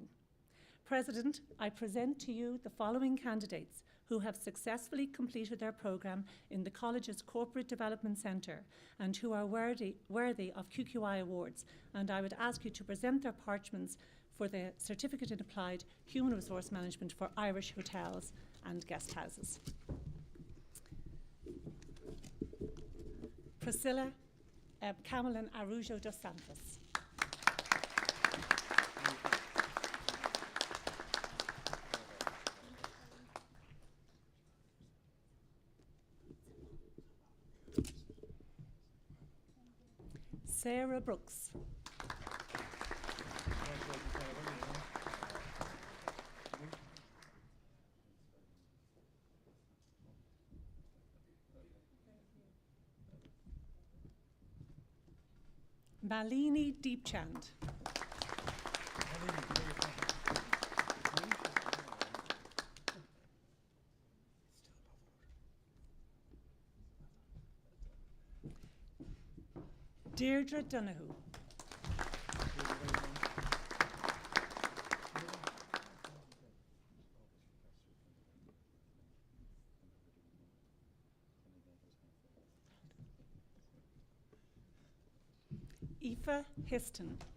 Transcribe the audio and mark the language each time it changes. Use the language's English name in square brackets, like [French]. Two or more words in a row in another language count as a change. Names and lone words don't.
[English] President, I present to you the following candidates who have successfully completed their programme in the college's Corporate Development Centre and who are worthy of QQI awards, and I would ask you to present their parchments for the Certificate in Applied Human Resource Management for Irish Hotels and Guesthouses. Priscilla Cameron Arujo dos Santos. Sarah Brooks. Malini Deepchand. Deirdre Donoghue. Aoife Histon.